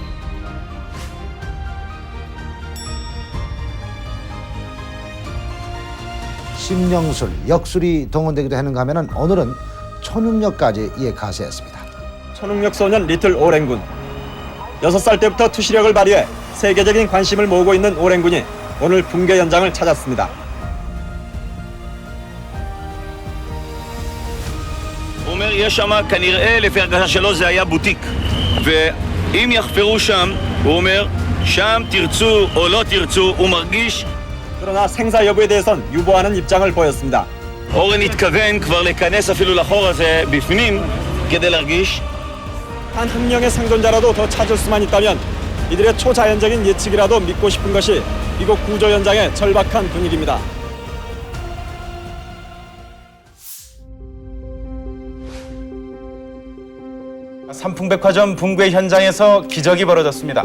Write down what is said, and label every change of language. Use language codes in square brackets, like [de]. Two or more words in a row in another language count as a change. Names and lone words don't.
[ko] 심령술, 역술이 동원되기도 하는가 하면은 오늘은 초능력까지 이에 가세했습니다. 초능력 소년 리틀 오랭군. 6살 때부터 투시력을 발휘해 세계적인 관심을 모으고 있는 오랭군이 오늘 붕괴 현장을 찾았습니다. [he] הוא אומר, יש שם כנראה, לפי הרגשה שלו, זה היה בוטיק. ואם יחפרו שם, הוא אומר, שם תרצו או לא תרצו, הוא מרגיש... [ko] 그러나 생사 여부에 대해선 유보하는 입장을 보였습니다. [he] אורן התכוון כבר להיכנס אפילו לחור הזה בפנים, כדי להרגיש... [ko] 한 명의 생존자라도 더 찾을 수만 있다면 이들의 초자연적인 예측이라도 믿고 싶은 것이 이곳 구조 현장의 절박한 분위기입니다. 삼풍백화점 붕괴 현장에서 기적이 벌어졌습니다.